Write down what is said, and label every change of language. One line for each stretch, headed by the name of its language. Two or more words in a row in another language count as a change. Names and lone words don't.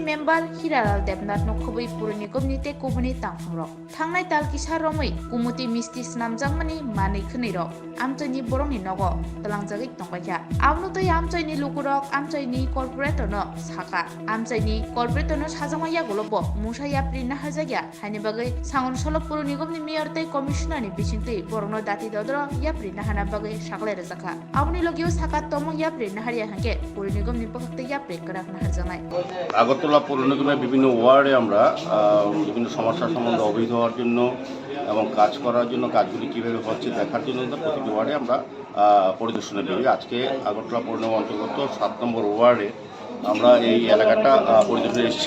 Kok Borok: मेम्बार हिरालाल देबनाथ नखबै पुर निगमनि ते कुबनि तांफांरक थांनाय तालकिसा रमै गुमती मिस्ति स्नामजांमानि मानै खनैरक आमचाइनि बरंनि नगो तलांजागै तंबायखा आवनो दै आमचाइनि लुकुरक आमचाइनि कॉर्पोरेटरनो साका आमचाइनि कॉर्पोरेटरनो साजांमाया गलब मुसाया प्रिना हाजाग्या हानि बागै सांग्रांसालो पुर निगमनि मेयर तै कमिशनारनि बिसिंतै बरंनो दाति दद्र या प्रिना हाना बागै सागलाय रजाखा आवनि लगियो साका तमो या प्रिना हारिया हांके पुर निगमनि पक्षते या प्रे कराखना हाजानाय
Bangla: আগরতলা পৌর নিগমের বিভিন্ন ওয়ার্ডে আমরা বিভিন্ন সমস্যার সম্বন্ধে অবহিত হওয়ার জন্য এবং কাজ করার জন্য কাজগুলি কীভাবে হচ্ছে দেখার জন্য প্রতিটি ওয়ার্ডে আমরা পরিদর্শনে বেরি আজকে আগরতলা পৌর নিগম অন্তর্গত 7 নম্বর ওয়ার্ডে আমরা এই এলাকাটা পরিদর্শনে এসেছি।